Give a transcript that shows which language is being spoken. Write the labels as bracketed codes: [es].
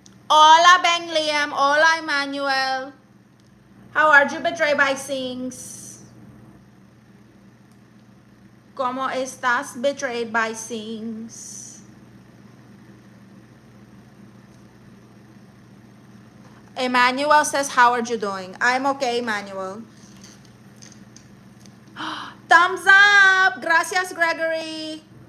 [es] Hola, Beng Liam. Hola, Emmanuel. [en] How are you, betrayed by Sings? [es] ¿Cómo estás, betrayed by Sings? [en] Emmanuel says, how are you doing? I'm okay, Emmanuel. Thumbs up. [es] Gracias, [en] Gregory.